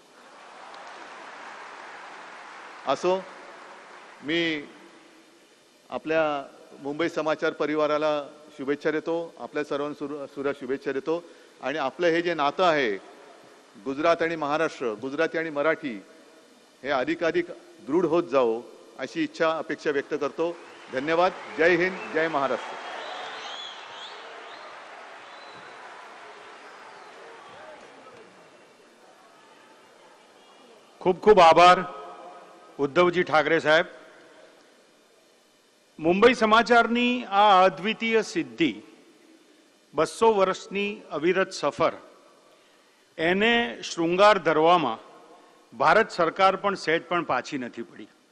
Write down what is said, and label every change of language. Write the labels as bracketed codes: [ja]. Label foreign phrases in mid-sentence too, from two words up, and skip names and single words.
[mr] असो, मी आपल्या मुंबई समाचार परिवाराला शुभेच्छा देतो, आपल्या सर्वांना शुभेच्छा देतो. आणि आपलं हे जे नातं आहे गुजरात आणि महाराष्ट्र, गुजराती आणि मराठी हे अधिकाधिक दृढ होत जावो अशी इच्छा अपेक्षा व्यक्त करतो. धन्यवाद. जय हिंद, जय महाराष्ट्र. [gu] ખૂબ ખૂબ આભાર ઉદ્ધવજી ઠાકરે સાહેબ. મુંબઈ સમાચારની આ અદ્વિતીય સિદ્ધિ, 200 વર્ષની અવિરત સફર, એને શૃંગાર ધરવામાં ભારત સરકાર પણ સહેજ પણ પાછી નથી પડી.